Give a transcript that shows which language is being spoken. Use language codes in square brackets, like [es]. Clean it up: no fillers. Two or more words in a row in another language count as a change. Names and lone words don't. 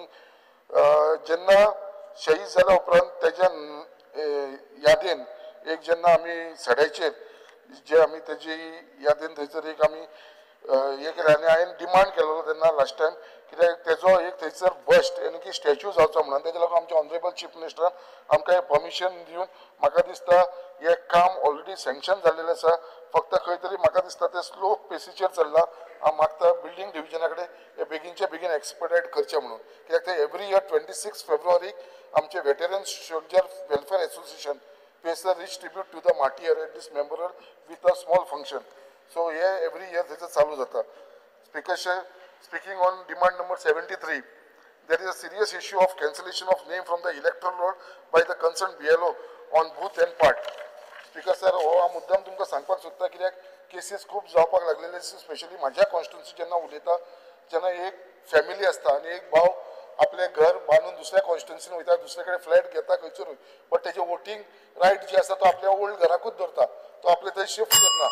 [kok] जेन्ना शहीद जाल्या उपरांत तेज्या यादीन एक जेन्ना आमी सड्याचेर जे आमी तेजी यादीन थंयसर एक आमी हे केलें आनी हांवें डिमांड केलेलो तेन्ना [en] last time [kok] कित्याक तेजो एक थंयसर बस्ट यानी की स्टॅच्यू जावचो म्हणून तेच्या लागून आमचे [en] honourable Chief [kok] मिनिस्टरान आमकां हें परमिशन दिवन म्हाका दिसता हें काम [en] already sanction [kok] जाल्लेलें आसा फक्त खंय तरी म्हाका दिसता तें स्लो पेसीचेर चल्लां. हांव मागता बिल्डींग डिविजना कडेन हे बेगीनचे बेगीन एक्सपर्टायट करचें म्हणून कित्याक ते [en] every year [kok] 26 फेब्रुवारीक आमचे वेटरन्स सोल्जर वेलफेअर एसोसिएशन [en] pays a rich tribute to the martyr at this memorial with a small function. So here every year this is [kok] चालू जाता. [en] Speaker sir, speaking on demand number 73, there is a serious issue of cancellation of name from the electoral roll by the concerned BLO on booth and part. Speaker sir, [kok] हो हा मुद्दाम तुमकां सांगपाक सोदता कित्याक केसीस खूब जावपाक लागलेले स्पेशली म्हाज्या कॉन्स्टिट्युन्सी जेन्ना उलयता जेन्ना एक फॅमिली आसता आनी एक भाव आपले घर बांदून दुसऱ्या कॉन्स्टिट्युन्सीन वयता दुसरे कडेन फ्लॅट घेता खंयसरूय बट तेजे [en] voting right [kok] जे आसा तो आपल्या ओल्ड घराकूच धरता तो आपले थंय शिफ्ट करना.